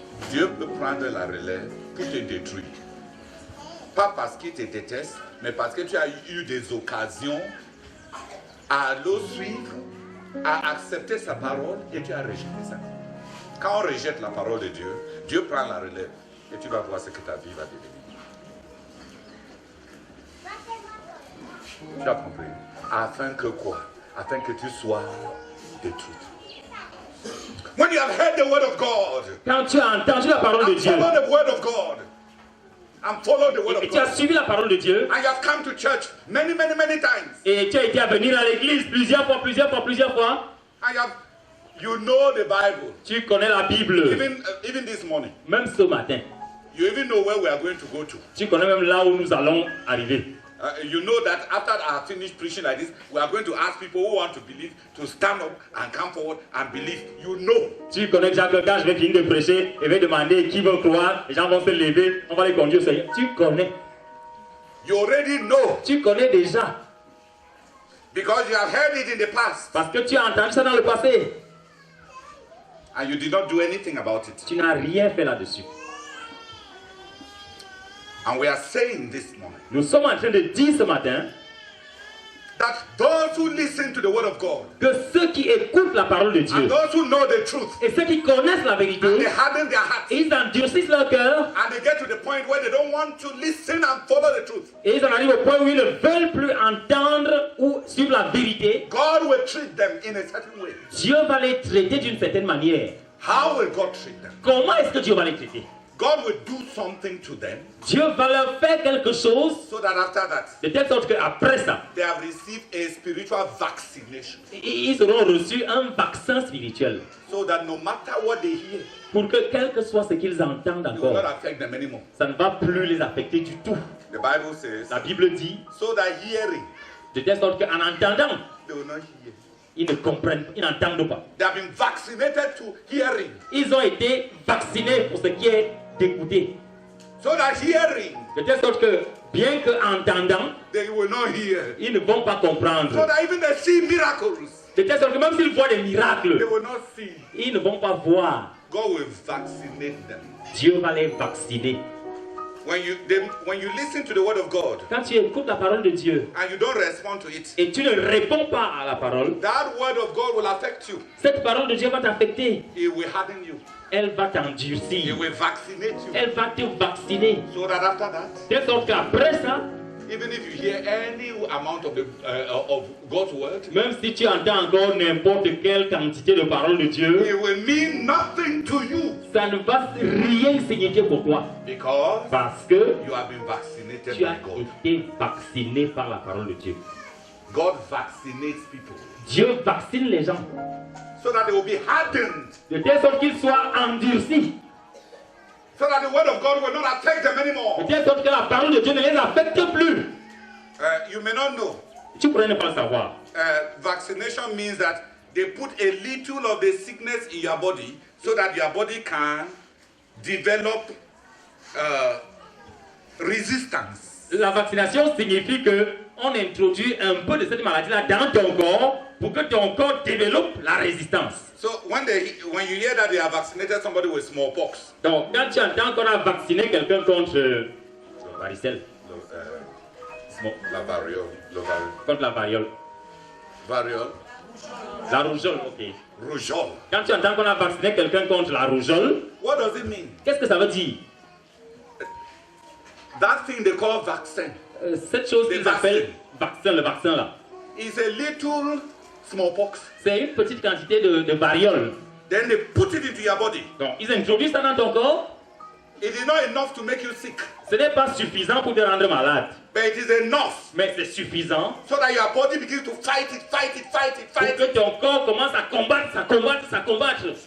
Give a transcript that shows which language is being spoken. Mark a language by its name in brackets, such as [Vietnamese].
[French] Dieu peut prendre la relève pour te détruire. Pas parce qu'il te déteste, mais parce que tu as eu des occasions à le suivre, à accepter sa parole et tu as rejeté ça. Quand on rejette la parole de Dieu, Dieu prend la relève et tu vas voir ce que ta vie va devenir. Tu as compris? Afin que quoi? Afin que tu sois détruit. [English] When you have heard the word of God, [French] Quand tu as entendu la parole de [English] and [French] Dieu, [English] follow the word of God, and follow the word [French] et [English] of [French] tu as [English] God, [French] suivi la parole de Dieu, [English] and you have come to church many times, [French] et tu as été à venir à l'église plusieurs fois, [English] and you know the Bible. [French] tu connais la Bible. [English] Even this morning, [French] Même ce matin, [English] you even know where we are going to go to. [French] tu connais même là où nous allons arriver. [English] You know that after I finish preaching like this, we are going to ask people who want to believe to stand up and come forward and believe. You know. [French] Tu connais déjà que quand je vais finir de prêcher, je vais demander qui veut croire, les gens vont se lever, on va les conduire au Seigneur. Tu connais. [English] You already know. [French] Tu connais déjà. [English] Because you have heard it in the past. [French] Parce que tu as entendu ça dans le passé. [English] And you did not do anything about it. [French] Tu n'as rien fait là-dessus. [English] And we are saying this morning [French] Nous sommes en train de dire ce matin [English] that those who listen to the word of God [French] que ceux qui écoutent la parole de Dieu [English] and those who know the truth, [French] et ceux qui connaissent la [English] they [French] vérité, [English] harden their hearts [French] ils endurcissent leur cœur [English] and they get to the point where they don't want to listen and follow the truth. [French] et ils en arrivent au point où ils ne veulent plus entendre ou suivre la vérité. [English] God will treat them in a certain way. [French] Dieu va les traiter d'une certaine manière. [English] How will God treat them? [French] Comment est-ce que Dieu va les traiter? [English] God will do something to them [French] Dieu va leur faire quelque chose [English] so that after that [French] de telle sorte qu'après ça, [English] they have received a spiritual vaccination [French] ils auront reçu un vaccin spirituel [English] so that no matter what they hear, [French] pour que quel que soit ce qu'ils entendent [English] it will not [French] encore, [English] affect them anymore. [French] ça ne va plus les affecter du tout. [English] The Bible says, [French] La Bible dit [English] so that hearing, [French] de telle sorte qu'en entendant, [English] they will not hear. [French] ils ne comprennent, ils n'entendent pas. [English] They have been vaccinated to hearing, [French] Ils ont été vaccinés pour ce qui est d'écouter. [English] so that hearing, [French] De telle sorte que, bien qu'entendant, [English] they will not hear. [French] ils ne vont pas comprendre. [English] So that even they see miracles, [French] De telle sorte que même s'ils voient des [English] they [French] miracles, [English] will not see. [French] ils ne vont pas voir. [English] God will vaccinate them. [French] Dieu va les vacciner. [English] When you listen to the word of God [French] Quand tu écoutes la parole de Dieu [English] and you don't respond to it, [French] et tu ne réponds pas à la parole, [English] that word of God will affect you. [French] cette parole de Dieu va t'affecter. [English] It will harden you. [French] Elle va [English] It [French] t'endurcir. [English] will vaccinate you. [French] Elle va te vacciner. [English] So that after that, [French] De telle sorte qu'après ça, [English] even if you hear any amount of God's word, [French] même si tu entends encore n'importe quelle quantité de paroles de Dieu, [English] it will mean nothing to you [French] ça ne va rien signifier pour toi. [English] because [French] Parce que [English] you have been vaccinated [French] tu [English] by [French] as [English] God. [French] été vacciné par la parole de Dieu. [English] God vaccinates people [French] Dieu vaccine les gens [English] so that they will be hardened, [French] de telle sorte qu'ils soient endurcis. [English] so that the word of God will not affect them [French] De [English] anymore. [French] telle sorte que la parole de Dieu ne les affecte plus. [English] You may not know. [French] Tu pourrais ne pas le savoir. [English] Vaccination means that they put a little of the sickness in your body so that your body can develop resistance. [French] La vaccination signifie que on introduit un peu de cette maladie-là dans ton corps pour que ton corps développe la résistance. [English] So when you hear that they have vaccinated somebody with smallpox, [French] Donc, quand tu entends qu'on a vacciné quelqu'un contre varicelle, la variole, contre la variole, la rougeole, ok. rougeole. Quand tu entends qu'on a vacciné quelqu'un contre la rougeole, [English] What does it mean? [French] qu'est-ce que ça veut dire? [English] That thing they call vaccine. [French] Cette chose qu'ils appellent vaccin, le vaccin là. [English] is a little smallpox. [French] C'est une petite quantité de variole. [English] Then they put it into your body. [French] Donc, ils introduisent ça dans ton corps. [English] It is not enough to make you sick, [French] Ce n'est pas suffisant pour te rendre malade. [English] but it is enough [French] Mais c'est suffisant [English] so that your body begins to fight it, fight it, fight it, [French] pour [English] fight [French] que [English] it. [French] ton corps commence à combattre, à combattre, à combattre.